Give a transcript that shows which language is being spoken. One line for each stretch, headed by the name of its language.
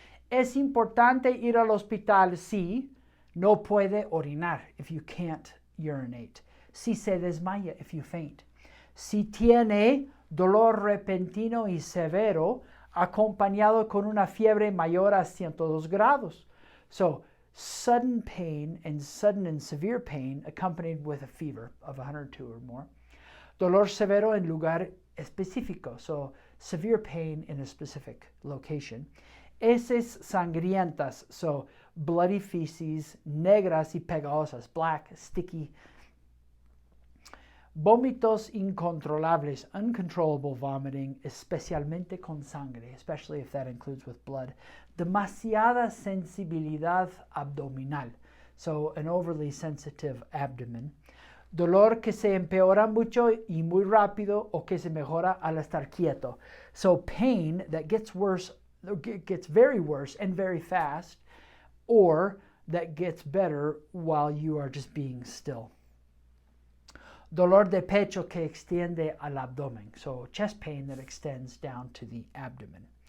Spanish: Es importante ir al hospital si no puede orinar,
English: if you can't urinate.
Spanish: Si se desmaya,
English: if you faint.
Spanish: Si tiene dolor repentino y severo, acompañado con una fiebre mayor a 102 grados.
English: So, sudden pain and sudden and severe pain accompanied with a fever of 102 or more.
Spanish: Dolor severo en lugar específico,
English: so severe pain in a specific location.
Spanish: Heces sangrientas,
English: so bloody feces,
Spanish: negras y pegajosas,
English: black, sticky.
Spanish: Vómitos incontrolables,
English: uncontrollable vomiting,
Spanish: especialmente con sangre,
English: especially if that includes with blood.
Spanish: Demasiada sensibilidad abdominal,
English: so an overly sensitive abdomen.
Spanish: Dolor que se empeora mucho y muy rápido o que se mejora al estar quieto.
English: So pain that gets worse, gets very worse and very fast, or that gets better while you are just being still.
Spanish: Dolor de pecho que extiende al abdomen,
English: so chest pain that extends down to the abdomen.